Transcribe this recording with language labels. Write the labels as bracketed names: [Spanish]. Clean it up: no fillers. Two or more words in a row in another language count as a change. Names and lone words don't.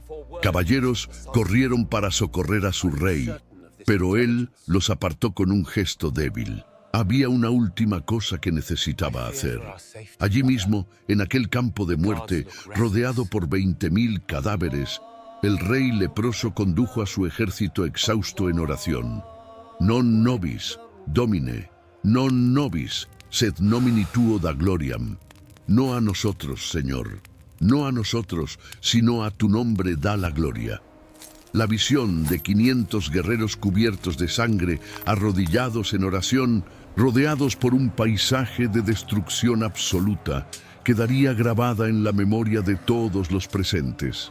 [Spanish] Caballeros corrieron para socorrer a su rey, pero él los apartó con un gesto débil. Había una última cosa que necesitaba hacer. Allí mismo, en aquel campo de muerte, rodeado por 20.000 cadáveres, el rey leproso condujo a su ejército exhausto en oración. [Latin] Non nobis, Domine, non nobis, sed nomini tuo da gloriam. [Spanish] No a nosotros, Señor, no a nosotros, sino a tu nombre da la gloria. La visión de 500 guerreros cubiertos de sangre, arrodillados en oración, rodeados por un paisaje de destrucción absoluta, quedaría grabada en la memoria de todos los presentes.